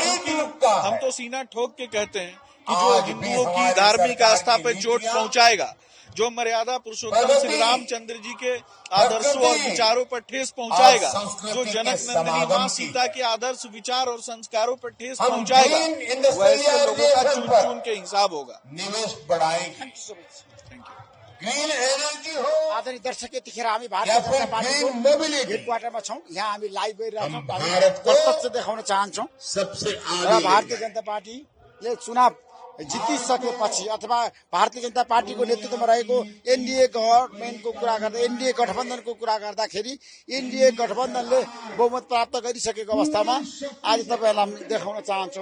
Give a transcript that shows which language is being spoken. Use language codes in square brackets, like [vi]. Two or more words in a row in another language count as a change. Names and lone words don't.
[hi] हम तो सीना ठोक के कहते हैं कि जो हिंदुओं की धार्मिक आस्था पे चोट पहुंचाएगा, जो मर्यादा पुरुषोत्तम श्री रामचंद्र जी के आदर्शों और विचारों पर ठेस पहुंचाएगा, जो जनक नंदिनी माँ सीता के आदर्श विचार और संस्कारों पर ठेस पहुंचाएगा, वैसे लोगों का चुन चुन के हिसाब होगा। निवेश बढ़ाएगी, [en] green energy [hi] हो। [ne] आदरणीय दर्शक, यतिखेर हामी भारतीय जनता पार्टीको हेडक्वार्टरमा छौं। यहाँ हामी लाइभ गरिरहेका छौं, प्रत्यक्ष देखाउन चाहन्छौं। सबसे भारतीय जनता पार्टीले चुनाव जितिसकेपछि अथवा भारतीय जनता पार्टीको नेतृत्वमा रहेको एनडीए गभर्नमेन्टको कुरा गर्दा, एनडीए गठबन्धनको कुरा गर्दाखेरि एनडीए गठबन्धनले बहुमत प्राप्त गरिसकेको अवस्थामा आज तपाईहरुलाई देखाउन चाहन्छौं।